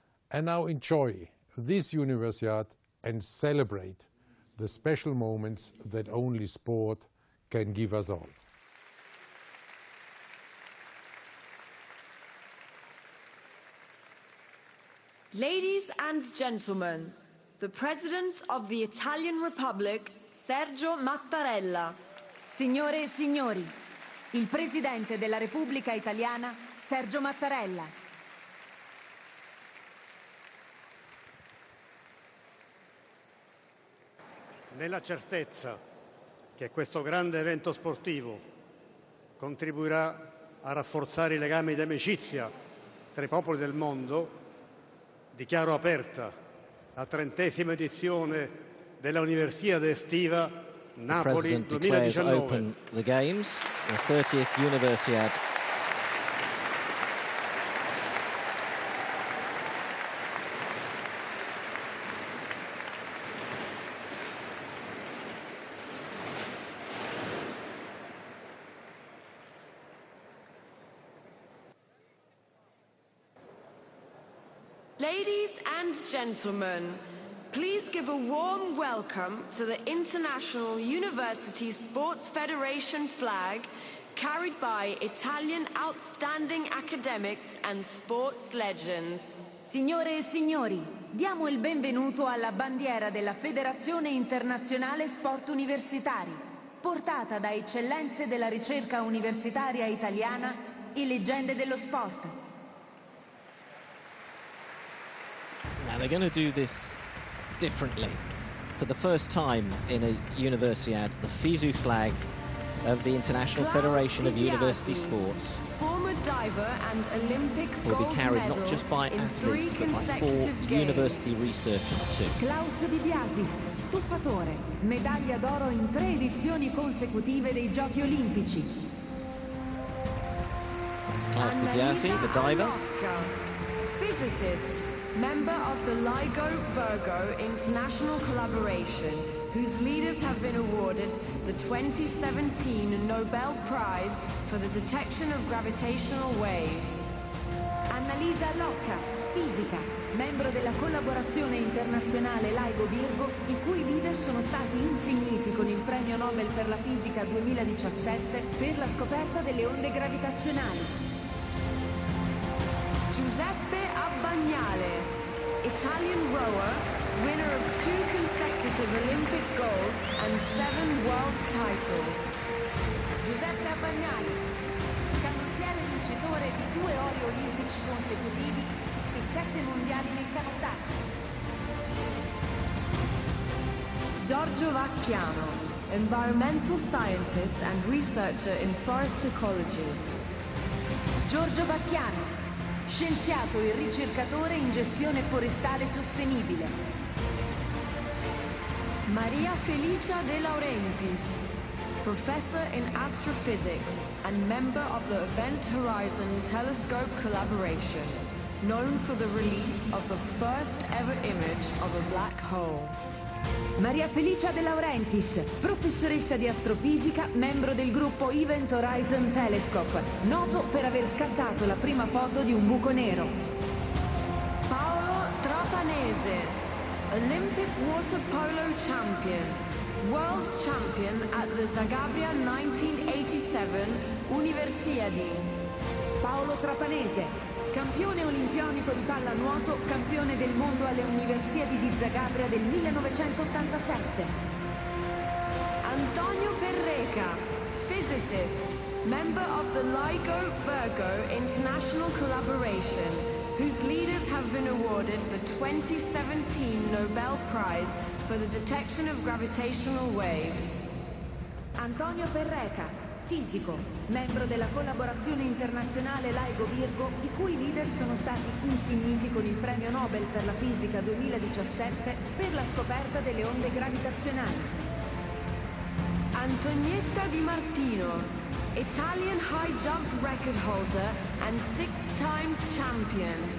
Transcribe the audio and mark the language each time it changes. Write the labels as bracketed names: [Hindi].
[English] And now enjoy this Universiade and celebrate the special moments that only sport can give us all. Ladies and gentlemen, the President of the Italian Republic, Sergio Mattarella. [Italian] Signore e signori, il Presidente della Repubblica Italiana, Sergio Mattarella. Nella certezza che questo grande evento sportivo contribuirà a rafforzare i legami di amicizia tra i popoli del mondo, dichiaro aperta la 30ª edizione della Universiade estiva Napoli 2019. [English] The President declares open the Games, the 30th Universiade. Ladies and gentlemen, please give a warm welcome to the International University Sports Federation flag carried by Italian outstanding academics and sports legends. [Italian] Signore e signori, diamo il benvenuto alla bandiera della Federazione Internazionale Sport Universitari, portata da eccellenze della ricerca universitaria italiana e leggende dello sport. [English] Now they're going to do this differently. For the first time in a Universiade, the FISU flag of the International Federation of University Sports former diver and Olympic will be carried not just by athletes but by 4 university researchers too. [Italian] Klaus Di Biasi, tuffatore, medaglia d'oro in 3 edizioni consecutive dei Giochi Olimpici. [English] That's Klaus Di Biasi, the diver. Physicist, member of the LIGO-Virgo International Collaboration, whose leaders have been awarded the 2017 Nobel Prize for the Detection of Gravitational Waves. [Italian] Annalisa Locca, fisica, membro della collaborazione internazionale LIGO-Virgo, i cui leader sono stati insigniti con il premio Nobel per la fisica 2017 per la scoperta delle onde gravitazionali. [English] Giuseppe Abbagnale, Italian rower, winner of 2 consecutive Olympic golds and 7 world titles. [Italian] Giuseppe Abbagnale, canottiere vincitore di 2 ori olimpici consecutivi e 7 mondiali nel canottaggio. [English] Giorgio Vacchiano, environmental scientist and researcher in forest ecology. [Italian] Giorgio Vacchiano, scienziato e ricercatore in gestione forestale sostenibile. [English] Maria Felicia De Laurentiis, professor in astrophysics and member of the Event Horizon Telescope Collaboration, known for the release of the first ever image of a black hole. [Italian] Maria Felicia De Laurentiis, professoressa di astrofisica, membro del gruppo Event Horizon Telescope, noto per aver scattato la prima foto di un buco nero. [English] Paolo Trapanese, Olympic water polo champion, world champion at the Zagabria 1987 Universiade. [Italian] Paolo Trapanese, campione olimpionico di pallanuoto, campione del mondo alle Universiadi di Zagabria del 1987. [English] Antonio Perreca, physicist, member of the LIGO-Virgo International Collaboration, whose leaders have been awarded the 2017 Nobel Prize for the Detection of Gravitational Waves. [Italian] Antonio Perreca, fisico, membro della collaborazione internazionale LIGO-Virgo, i cui leader sono stati insigniti con il premio Nobel per la fisica 2017 per la scoperta delle onde gravitazionali. [English] Antonietta Di Martino, Italian high jump record holder and 6 times champion.